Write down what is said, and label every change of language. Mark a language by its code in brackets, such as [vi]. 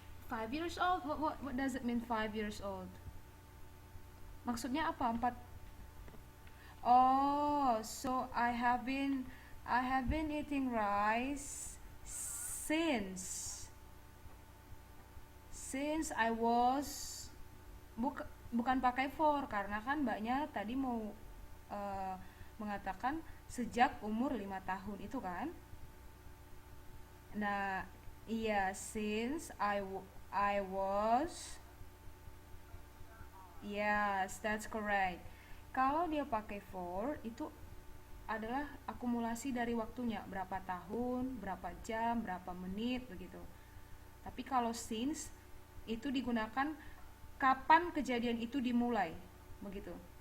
[en] 5 years old? What does it mean 5 years old? [id] Maksudnya apa? [en] 4. Oh, so I have been eating rice since I was, [id] bukan pakai for, karena kan mbaknya tadi mau mengatakan sejak umur 5 tahun itu kan. [en] Nah, iya, since I was, yes, that's correct. [id] Kalau dia pakai for itu adalah akumulasi dari waktunya, berapa tahun, berapa jam, berapa menit begitu. Tapi kalau since itu digunakan kapan kejadian itu dimulai, begitu.